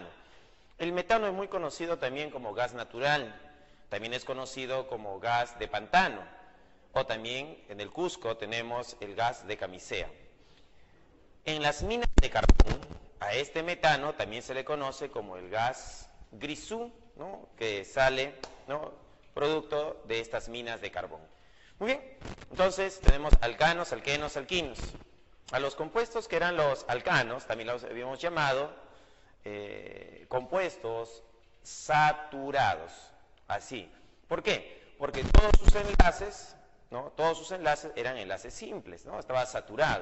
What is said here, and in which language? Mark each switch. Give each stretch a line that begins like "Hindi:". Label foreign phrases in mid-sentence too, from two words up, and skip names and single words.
Spanish: El metano es muy conocido también como gas natural, también es conocido como gas de pantano, o también en el Cusco tenemos el gas de camisea. En las minas de carbón, a este metano también se le conoce como el gas grisú, ¿no?, que sale, ¿no?, producto de estas minas de carbón. Muy bien, entonces tenemos alcanos, alquenos, alquinos. A los compuestos que eran los alcanos, también los habíamos llamado compuestos saturados, así. ¿Por qué? Porque todos sus enlaces, ¿no?, todos sus enlaces eran enlaces simples, ¿no?, estaba saturado.